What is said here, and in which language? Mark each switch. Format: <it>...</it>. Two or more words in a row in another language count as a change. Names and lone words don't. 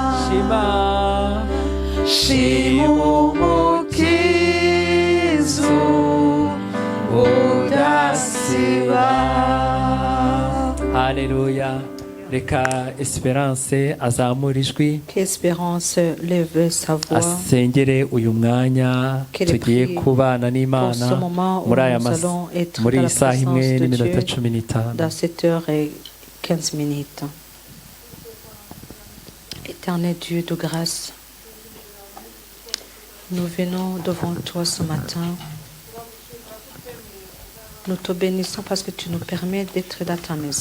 <rw>Shima umukiza udasiba. Haleluya. reka Esperance azamura ijwi</rw> <fr>Qu'Espérance lève sa voix.</fr> <rw>asengere uyu mwanya tugiye kubana n'Imana muri aya muri iyi saha imwe n'iminota 15</rw> <fr>dans 7h15. Éternel Dieu de grâce, nous venons devant toi ce matin. Nous te bénissons parce que tu nous permets d'être dans ta maison.</fr>